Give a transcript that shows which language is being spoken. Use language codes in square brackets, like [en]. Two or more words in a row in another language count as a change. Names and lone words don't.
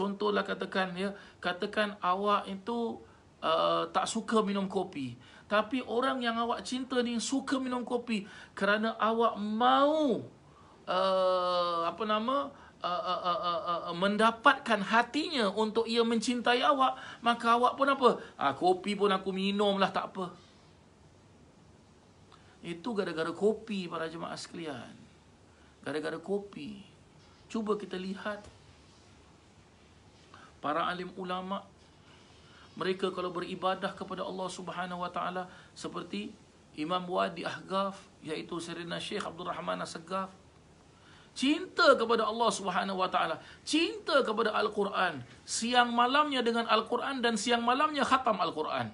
[ms] Contohlah katakan, ya, katakan awak itu tak suka minum kopi, tapi orang yang awak cinta ni suka minum kopi kerana awak mau mendapatkan hatinya untuk ia mencintai awak, maka awak pun apa? Kopi pun aku minum lah, tak apa. Itu gara-gara kopi para jemaah sekalian. Gara-gara kopi. Cuba kita lihat para alim ulama, mereka kalau beribadah kepada Allah [ar] سبحانه وتعالى [ms] seperti Imam Wadi Ahgaf, iaitu Sayyidina Syekh Abdul Rahman As-Saggaf, cinta kepada Allah [ar] سبحانه وتعالى, [ms] cinta kepada Al-Quran, siang malamnya dengan Al-Quran dan siang malamnya khatam Al-Quran.